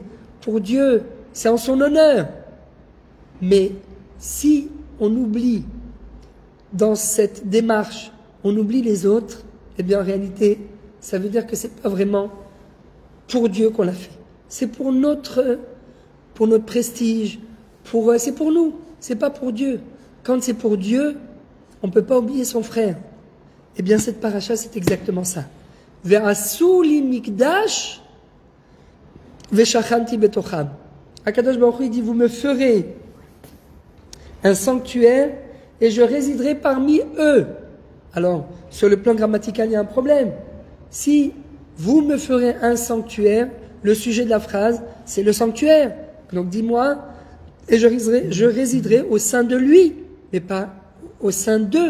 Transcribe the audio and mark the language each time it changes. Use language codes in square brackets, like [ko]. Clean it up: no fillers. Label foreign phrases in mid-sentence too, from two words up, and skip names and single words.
[fr] Pour Dieu, c'est en son honneur. Mais si on oublie dans cette démarche, on oublie les autres, eh bien en réalité, ça veut dire que c'est pas vraiment pour Dieu qu'on l'a fait. C'est pour notre prestige, c'est pour nous, c'est pas pour Dieu. Quand c'est pour Dieu, on ne peut pas oublier son frère. Eh bien cette paracha, c'est exactement ça. [he] ועשו לי מקדש ושכנתי בתוכם. הקדוש ברוך הוא, [fr] il dit, vous me ferez un sanctuaire et je résiderai parmi eux. Alors, sur le plan grammatical, il y a un problème. Si vous me ferez un sanctuaire, le sujet de la phrase, c'est le sanctuaire. Donc dis-moi, et je résiderai au sein de lui, mais pas au sein d'eux.